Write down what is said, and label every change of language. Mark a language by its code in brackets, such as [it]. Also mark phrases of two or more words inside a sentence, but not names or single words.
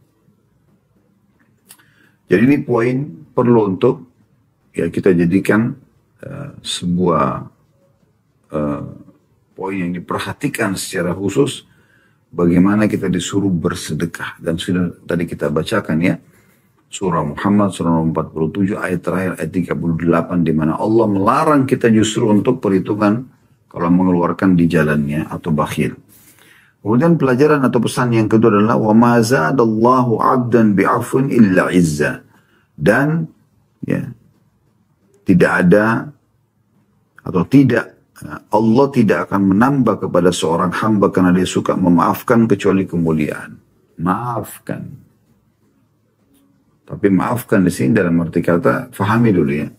[id] Jadi ini poin perlu untuk ya kita jadikan sebuah poin yang diperhatikan secara khusus bagaimana kita disuruh bersedekah. Dan sudah tadi kita bacakan ya surah Muhammad surah 47 ayat terakhir ayat 38 di mana Allah melarang kita justru untuk perhitungan kalau mengeluarkan di jalannya atau bakhil. Kemudian pelajaran atau pesan yang kedua adalah [ar] وما زاد الله عبدا بعفو إلا عزا. [id] Dan ya tidak ada atau tidak Allah tidak akan menambah kepada seorang hamba karena dia suka memaafkan kecuali kemuliaan. Maafkan. Tapi maafkan di sini dalam arti kata, fahami dulu ya.